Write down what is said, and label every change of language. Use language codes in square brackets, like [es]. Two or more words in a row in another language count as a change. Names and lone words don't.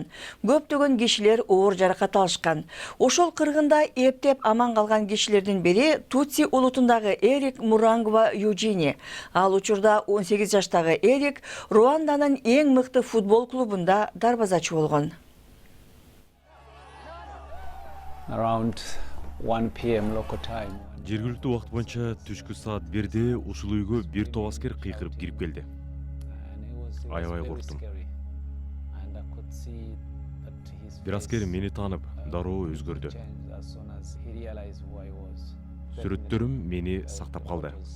[ky] Көптөгөн кишилер оор жаракат алышкан. Ошол кыргында эптеп аман калган кишилердин бири Тутси улутундагы Эрик Мурангва Юджини. Ал учурда 18 жаштагы Эрик Руанданын эң мыкты футбол клубунда дарбазачы болгон. [en] Around 1 p.m. local time. [ky] Жергиликтүү убакыт боюнча түшкү саат 1-де ушул үйгө бир топ аскер кыйкырып кирип келди. Аябай корктум. Бир аскер мени таанып, дароо өзгөрдү. Сүрөттөрүм мени сактап калды.